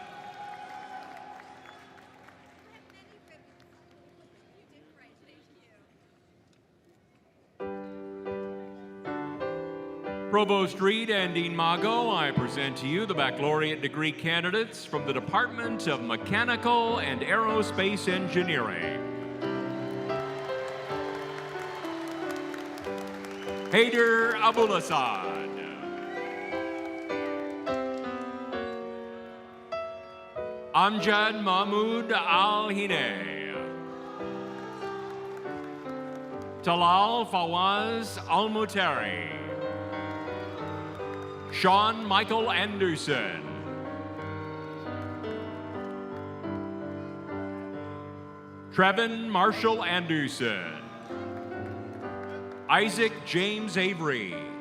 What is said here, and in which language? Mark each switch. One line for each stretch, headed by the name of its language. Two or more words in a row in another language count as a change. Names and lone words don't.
English: Provost Reed and Dean Mago, I present to you the baccalaureate degree candidates from the Department of Mechanical and Aerospace Engineering. Haider Abulasad, Amjad Mahmoud Al-Hine, Talal Fawaz Al-Mutari, Sean Michael Anderson, Trevin Marshall Anderson, Isaac James Avery,